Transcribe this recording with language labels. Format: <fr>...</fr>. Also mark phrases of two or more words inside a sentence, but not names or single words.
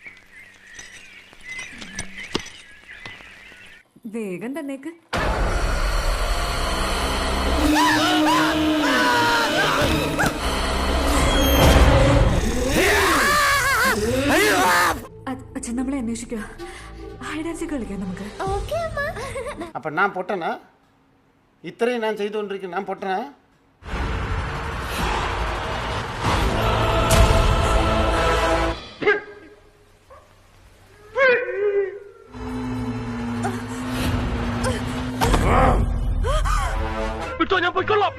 <ml>വേഗം തന്നേക്ക്. അച്ഛൻ നമ്മളെ അന്വേഷിക്കുക. ഹൈഡൻസി കളിക്കാം നമുക്ക്.</ml> <ta>அப்போ நான் பொட்டனா? இத்தனையும் நான் செய்து கொண்டிருக்கேன். நான் பொட்டனா?</ta> <ml>ഞാൻ പോയിക്കൊള്ളാം.</ml>